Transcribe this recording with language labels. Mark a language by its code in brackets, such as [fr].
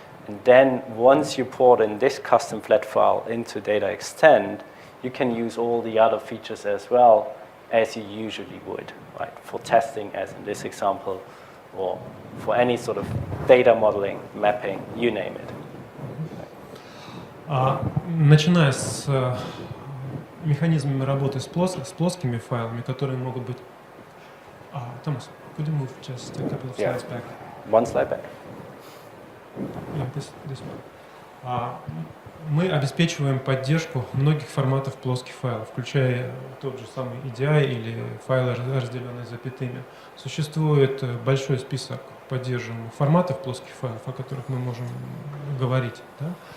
[en] And then once you port in this custom flat file into Data Extend, you can use all the other features as well as you usually would, right? For testing, as in this example, or for any sort of data modeling, mapping, you name it. [ru] Начиная с механизмами работы с плоскими файлами, которые могут быть... [en] Томас, could you move just a couple of slides back? One slide back. Yeah, this one. [ru] Мы обеспечиваем поддержку многих форматов плоских файлов, включая тот же самый EDI или файлы, разделенные запятыми. Существует большой список поддерживаемых форматов плоских файлов, о которых мы можем говорить. Да?